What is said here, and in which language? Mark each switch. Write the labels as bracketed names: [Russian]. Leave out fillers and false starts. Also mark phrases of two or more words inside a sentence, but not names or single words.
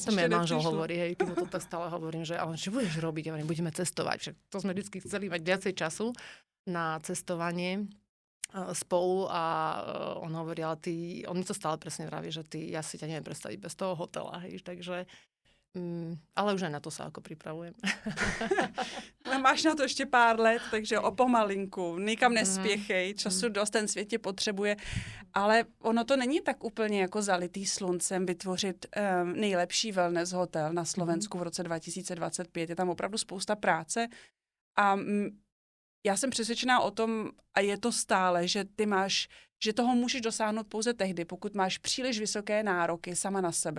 [Slovak] To mi aj manžel hovorí, hej, tomu to tak stále hovorím, že ale čo budeš robiť, ja budeme cestovať, však to sme vždy chceli mať viacej času na cestovanie spolu a on hovorí, ale on mi to stále presne vraví, že ja si ťa neviem predstaviť bez toho hotela, hej, takže ale už aj na to sa ako pripravujem. [Czech] Máš na to ještě pár let, takže o pomalinku, nikam nespěchej, času dost, ten svět tě potřebuje, ale ono to není tak úplně jako zalitý sluncem vytvořit nejlepší wellness hotel na Slovensku v roce 2025. Je tam opravdu spousta práce a já jsem přesvědčená o tom, a je to stále, že že toho můžeš dosáhnout pouze tehdy, pokud máš příliš vysoké nároky sama na sebe.